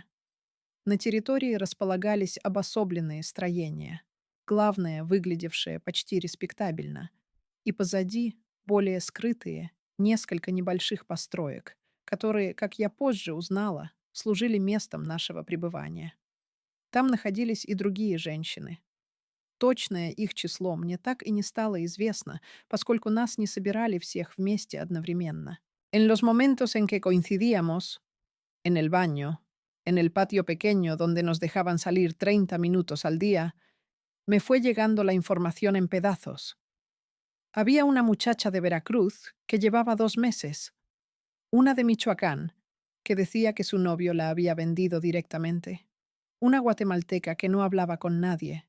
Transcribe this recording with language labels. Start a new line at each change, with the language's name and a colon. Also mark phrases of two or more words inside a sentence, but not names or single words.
Russian: На территории располагались обособленные строения, главное, выглядевшее почти респектабельно, и позади более скрытые несколько небольших построек, которые, как я позже узнала, служили местом нашего пребывания. Там находились и другие женщины. Точное их число мне так и не стало известно, поскольку нас не собирали всех вместе одновременно.
Spanish: En los momentos en que coincidíamos, en el baño, en el patio pequeño donde nos dejaban salir 30 minutos al día, me fue llegando la información en pedazos. Había una muchacha de Veracruz que llevaba 2 meses, una de Michoacán, que decía que su novio la había vendido directamente, una guatemalteca que no hablaba con nadie.